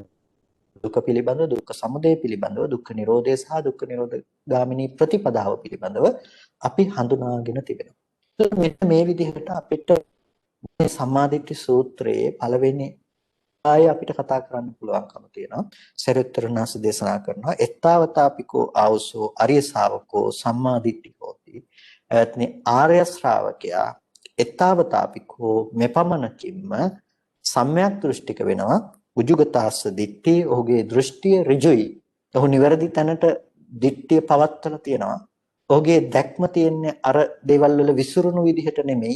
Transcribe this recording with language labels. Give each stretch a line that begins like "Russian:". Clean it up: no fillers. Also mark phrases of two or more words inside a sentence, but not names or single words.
Sinhala: දුක පිළිබඳව, දුක්ඛ සමුදය පිළිබඳව, දුක්ඛ නිරෝධය සහ දුක්ඛ නිරෝධ ගාමිනී ප්‍රතිපදාව පිළිබඳව අපි හඳුනාගෙන තිබෙනවා. මෙන්න මේ විදිහට අපිට මේ සම්මාදිට්ඨි සූත්‍රයේ පළවෙනි ආය අපිට කතා කරන්න පුළුවන්කම තියෙනවා. සරියුත්තර දේශනා කරනවා
Pali: එත්තාවතාපිකෝ ආවසෝ අරිය ශාවකෝ සම්මාදිට්ඨිකෝති.
Sinhala: එත්නි ආර්ය ශ්‍රාවකයා එත්තාවතාපිකෝ මෙපමණකින්ම සම්‍යක් දෘෂ්ටික වෙනවා.
Pali: උජුගතාස්ස දිට්ඨි
Sinhala: ඔහුගේ දෘෂ්ටිය ඍජුයි. ඔහු නිවැරදි තැනට දිට්ඨිය පවත්වලා තියෙනවා. ඔහුගේ දැක්ම තියෙන්නේ අර දේවල් වල විසිරුණු විදිහට නෙමෙයි.